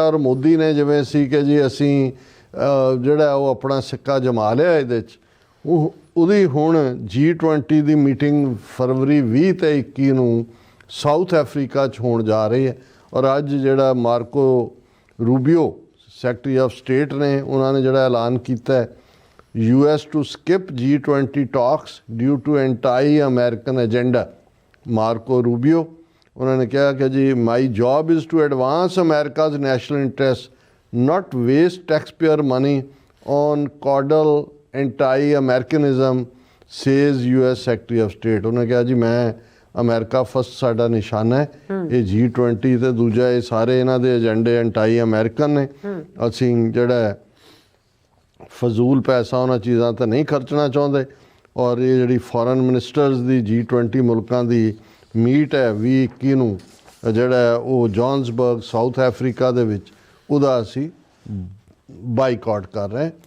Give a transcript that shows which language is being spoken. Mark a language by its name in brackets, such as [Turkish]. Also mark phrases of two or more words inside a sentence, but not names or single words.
[Punjabi] ਔਰ ਮੋਦੀ ਨੇ ਜਿਵੇਂ ਸੀ ਕਿ ਜੀ ਅਸੀਂ ਜਿਹੜਾ ਉਹ ਆਪਣਾ ਸਿੱਕਾ ਜਮਾ ਲਿਆ ਇਹਦੇ 'ਚ, ਉਹਦੀ ਹੁਣ G20 ਦੀ ਮੀਟਿੰਗ ਫਰਵਰੀ 20 ਤੇ 21 ਨੂੰ ਸਾਊਥ ਅਫਰੀਕਾ 'ਚ ਹੋਣ ਜਾ ਰਹੀ ਹੈ। ਔਰ ਅੱਜ ਜਿਹੜਾ ਮਾਰਕੋ ਰੂਬੀਓ [English] Secretary of State [Punjabi] ਨੇ, ਉਹਨਾਂ ਨੇ ਜਿਹੜਾ ਐਲਾਨ ਕੀਤਾ [English] US to skip G20 talks due to anti-American agenda। [Punjabi] ਮਾਰਕੋ ਰੂਬੀਓ ਉਹਨਾਂ ਨੇ ਕਿਹਾ ਕਿ ਜੀ [English] my job is to advance America's national interests, not waste taxpayer money on caudal anti-Americanism, says US Secretary of State। [Punjabi] ਉਹਨੇ ਕਿਹਾ ਜੀ ਮੈਂ [English] America First [Punjabi] ਸਾਡਾ ਨਿਸ਼ਾਨਾ ਹੈ। ਇਹ G20 ਤੇ ਦੂਜਾ ਇਹ ਸਾਰੇ ਇਹਨਾਂ ਦੇ ਏਜੰਡੇ ਐਂਟਾਈ ਅਮਰੀਕਨ ਨੇ। ਅਸੀਂ ਜਿਹੜਾ ਹੈ ਫਜ਼ੂਲ ਪੈਸਾ ਉਹਨਾਂ ਚੀਜ਼ਾਂ ਤੇ ਨਹੀਂ ਖਰਚਣਾ ਚਾਹੁੰਦੇ। ਔਰ ਇਹ ਜਿਹੜੀ [English] Foreign Ministers [Punjabi] ਦੀ G20 ਮੁਲਕਾਂ ਦੀ ਮੀਟ ਹੈ 2021 ਨੂੰ ਜਿਹੜਾ ਹੈ ਉਹ ਜੋਹਾਨਸਬਰਗ ਸਾਊਥ ਅਫਰੀਕਾ ਦੇ ਵਿੱਚ, ਉਹਦਾ ਅਸੀਂ ਬਾਈਕਾਟ ਕਰ ਰਹੇ ਹਾਂ।